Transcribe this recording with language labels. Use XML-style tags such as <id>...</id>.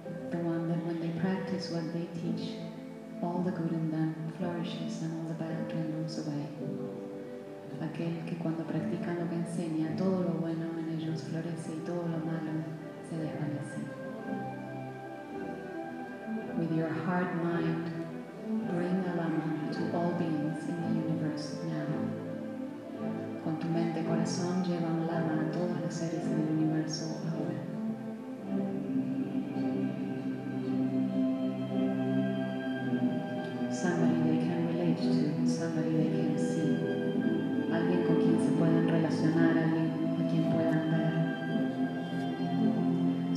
<en>The one that when they practice what they teach, all the good in them flourishes and all the bad dwindles away.</en> <es>Aquel que cuando practica lo que enseña, todo lo bueno en ellos florece y todo lo malo se desvanece.</es> <en>With your heart mind, bring a lama to all beings in the universe now.</en> <es>Con tu mente corazón, lleva un lama a todos los seres en el universo ahora.</es> <en>Somebody they can relate to, somebody they can see.</en> <es>Alguien con quien se puedan relacionar, alguien a quien puedan ver.</es>